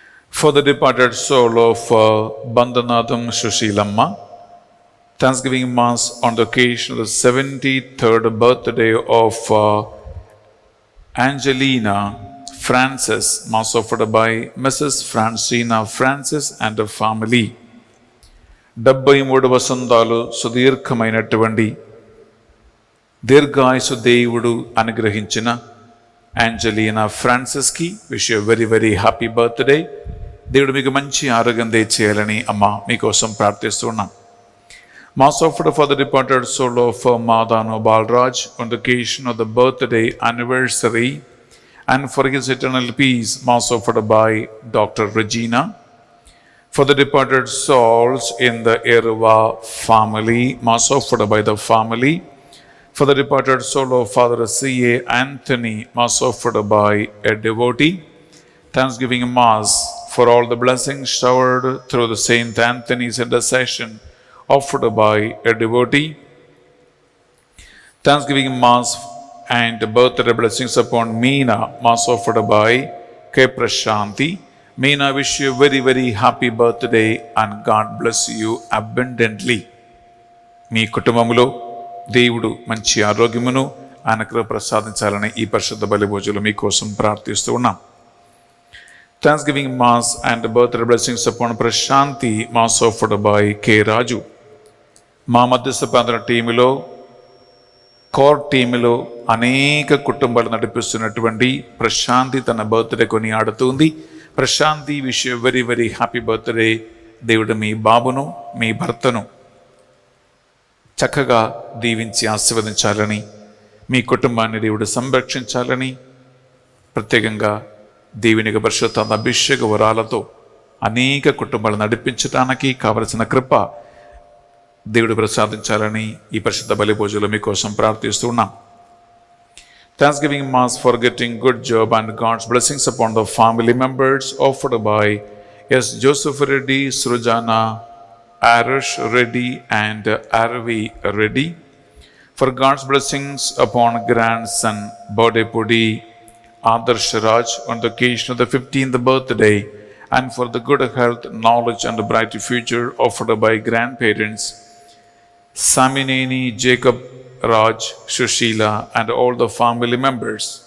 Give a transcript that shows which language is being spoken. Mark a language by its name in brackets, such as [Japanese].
[English] For the departed soul of Bandhanadam Sushilamma. Thanksgiving Mass on the occasion of the 73rd birthday of Angelina Francis, Mass offered by Mrs. Francina Francis and the family. [Telugu] 73 వసంతాలు సుదీర్ఘమైనటువంటి దీర్ఘాయుసు దేవుడు అనుగ్రహించిన యాంజలీనా ఫ్రాన్సిస్కి [English] Wish you very very happy birthday. [Telugu] దేవుడు మీకు మంచి ఆరోగ్యం దయచేయాలని అమ్మ మీకోసం ప్రార్థిస్తున్నాం. [English] Mass offered for the departed soul of Madhano Balraj on the occasion of the birthday anniversary and for his eternal peace, Mass offered by Dr. Regina. For the departed souls in the Erva family, Mass offered by the family. For the departed soul of Father C.A. Anthony, Mass offered by a devotee. Thanksgiving Mass for all the blessings showered through the Saint Anthony's intercession, offered by a devotee. Thanksgiving Mass and birthday blessings upon Meena, Mass offered by K. Prashanti. Meena, wish you very very happy birthday and God bless you abundantly. [Telugu] మీ కుటుంబములో దేవుడు మంచి ఆరోగ్యమును ఆయన కృప ప్రసాదించాలని ఈ పరిశుద్ధ బలి భోజనాలు మీకోసం ప్రార్థిస్తూ ఉన్నాం. [English] Thanksgiving Mass and birthday blessings upon Prashanti, Mass offered by K. Raju. [Telugu] మా మధ్యస్థ ప్రాంతన టీములో కోర్ టీములో అనేక కుటుంబాలు నడిపిస్తున్నటువంటి ప్రశాంతి తన బర్త్డే కొని ఆడుతుంది. Prashanti [English] Wish you very very happy birthday. [Telugu] దేవుడు మీ బాబును మీ భర్తను చక్కగా దీవించి ఆశీర్వదించాలని, మీ కుటుంబాన్ని దేవుడు సంరక్షించాలని, ప్రత్యేకంగా దేవుని పరిశుద్ధ అభిషేక వరాలతో అనేక కుటుంబాలు నడిపించడానికి కావలసిన కృప దేవుడు ప్రసాదించాలని ఈ పరిశుద్ధ బలి పూజలో మీకోసం ప్రార్థిస్తున్నాం. [English] Thanksgiving Mass for getting good job and God's blessings upon the family members offered by S. Joseph Reddy, Srujana, Arush Reddy and Aravi Reddy. For God's blessings upon grandson Bodepudi Adarsh Raj on the occasion of the 15th birthday, and for the good health, knowledge and bright future offered by grandparents Samineni, Jacob, Raj, Shushila and all the family members.